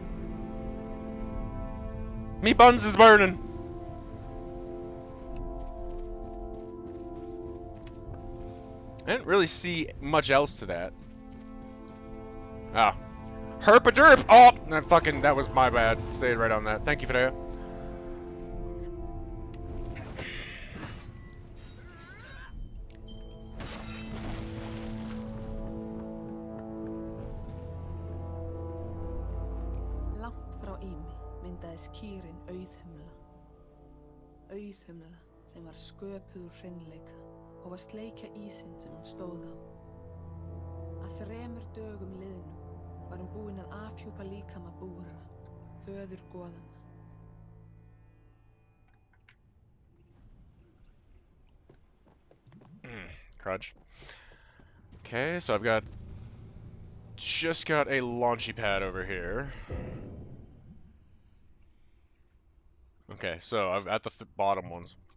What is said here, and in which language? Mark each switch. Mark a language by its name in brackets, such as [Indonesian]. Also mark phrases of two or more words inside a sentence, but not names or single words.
[English] Me buns is burning. I didn't really see much else to that. Ah. Herp a derp! Oh! That was my bad. Stayed right on that. Thank you for that. [Icelandic] Langt frá Ými myndaðist kýrin auðhumla. Auðhumla sem var sköpuð úr hreinleika og var sleikja ísinn sem hún stóð á. Að 3 dögum liðnum var hún búin að afhjúpa líkama Búra, föður goðanna. [English] Crunch. Okay, so I've just got a launchy pad over here. Okay, so I've at the bottom ones.